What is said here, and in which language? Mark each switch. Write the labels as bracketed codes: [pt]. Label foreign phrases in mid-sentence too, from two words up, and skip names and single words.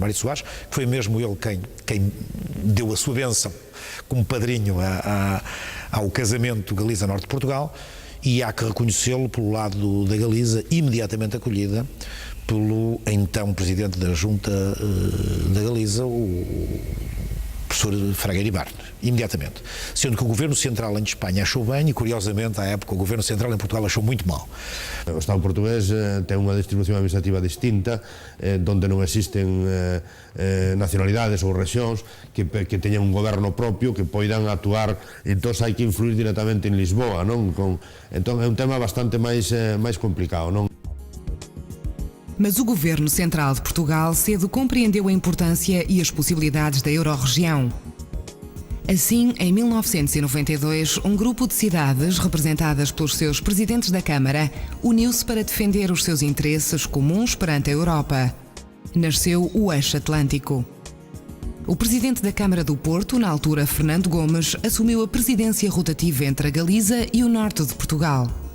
[pt] Mário Soares, que foi mesmo ele quem deu a sua bênção como padrinho ao casamento Galiza Norte de Portugal, e há que reconhecê-lo pelo lado da Galiza, imediatamente acolhida pelo então Presidente da Junta da Galiza, o professor Fraga Iribarne, imediatamente. Sendo que o Governo Central em Espanha achou bem e, curiosamente, à época, o Governo Central em Portugal achou muito mal. [gl] O Estado portugués ten unha distribución administrativa distinta, donde non existen nacionalidades ou rexións que teñan un goberno propio que poidan actuar, entón hai que influir directamente en Lisboa, non? Entón é un tema bastante máis complicado, non? [pt] Mas o Governo Central de Portugal cedo compreendeu a importância e as possibilidades da Eurorregião. Assim, em 1992, um grupo de cidades, representadas pelos seus presidentes da Câmara, uniu-se para defender os seus interesses comuns perante a Europa. Nasceu o Eixo Atlântico. O presidente da Câmara do Porto, na altura Fernando Gomes, assumiu a presidência rotativa entre a Galiza e o norte de Portugal.